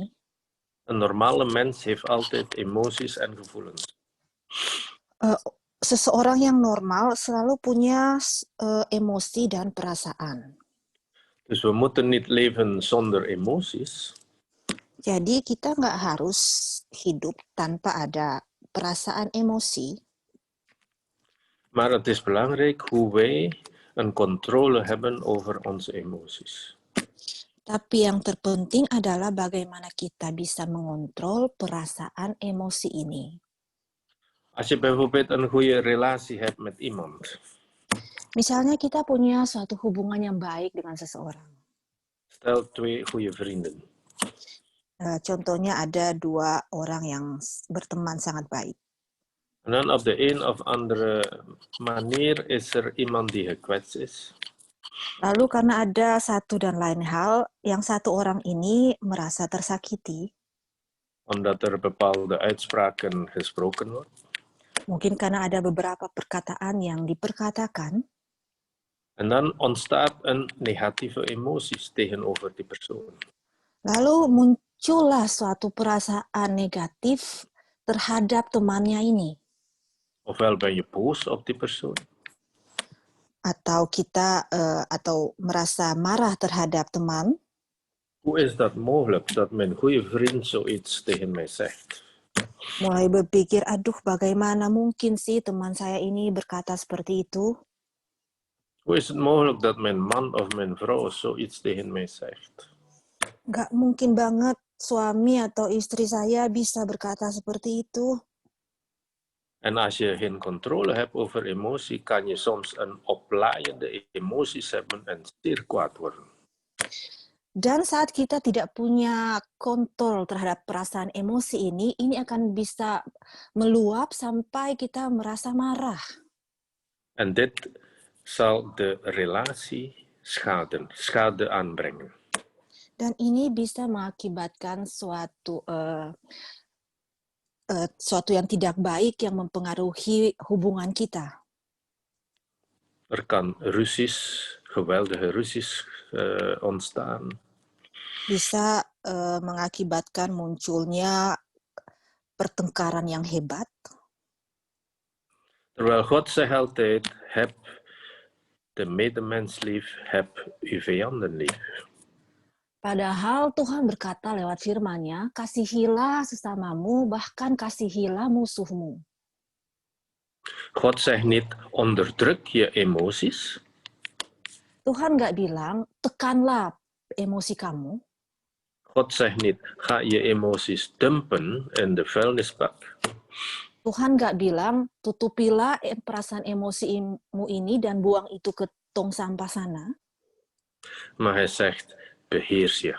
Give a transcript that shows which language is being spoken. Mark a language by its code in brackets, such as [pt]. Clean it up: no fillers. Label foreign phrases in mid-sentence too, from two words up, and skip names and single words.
[nl] Een normale mens heeft altijd emoties en gevoelens. [id] Seseorang yang normal selalu punya emosi dan perasaan. [nl] Dus we moeten niet leven zonder emoties. [id] Jadi kita nggak harus hidup tanpa ada perasaan emosi. [nl] Maar het is belangrijk hoe wij een controle hebben over onze emoties. [id] Tapi yang terpenting adalah bagaimana kita bisa mengontrol perasaan emosi ini. [nl] Als je bijvoorbeeld een goede relatie hebt met iemand. [id] Misalnya kita punya suatu hubungan yang baik dengan seseorang. [nl] Stel 2 goede vrienden. [id] Contohnya ada 2 orang yang berteman sangat baik. [nl] En dan op de een of andere manier is er iemand die gekwetst is. [id] Lalu karena ada satu dan lain hal, yang satu orang ini merasa tersakiti. [nl] Omdat er bepaalde uitspraken gesproken wordt. [id] Mungkin karena ada beberapa perkataan yang diperkatakan. [nl] En dan ontstaat een negatieve emoties tegenover die persoon. [id] Lalu muncullah suatu perasaan negatif terhadap temannya ini. [nl] Ofwel ben je boos op die persoon. [id] Atau kita atau merasa marah terhadap teman. [nl] Hoe is dat mogelijk dat mijn goede vriend zoiets tegen mij zegt? [id] Mulai berpikir, aduh bagaimana mungkin sih teman saya ini berkata seperti itu? [nl] Hoe is het mogelijk dat mijn man of mijn vrouw zoiets tegen mij zegt? [id] Nggak mungkin banget suami atau istri saya bisa berkata seperti itu. [nl] En als je geen controle hebt over emotie, kan je soms een oplaaiende emoties hebben en zeer kwaad worden. [id] Dan saat kita tidak punya kontrol terhadap perasaan emosi ini akan bisa meluap sampai kita merasa marah. [nl] En dit zal de relatie schade aanbrengen. [id] Dan ini bisa mengakibatkan suatu sesuatu yang tidak baik yang mempengaruhi hubungan kita. [nl] kan geweldige ruzies ontstaan. [id] Bisa mengakibatkan munculnya pertengkaran yang hebat. [nl] Terwijl God zegt altijd, heb de medemens lief, heb uw vijanden lief. [id] Padahal Tuhan berkata lewat firman-Nya, kasihilah sesamamu, bahkan kasihilah musuhmu. [nl] God zegt niet, onderdruk je emoties. [id] Tuhan nggak bilang, tekanlah emosi kamu. [nl] God zegt niet, ga je emoties dumpen in de vuilnisbak. [id] Tuhan nggak bilang, tutupilah perasaan emosimu ini dan buang itu ke tong sampah sana. [nl] Maar hij zegt, beheers je.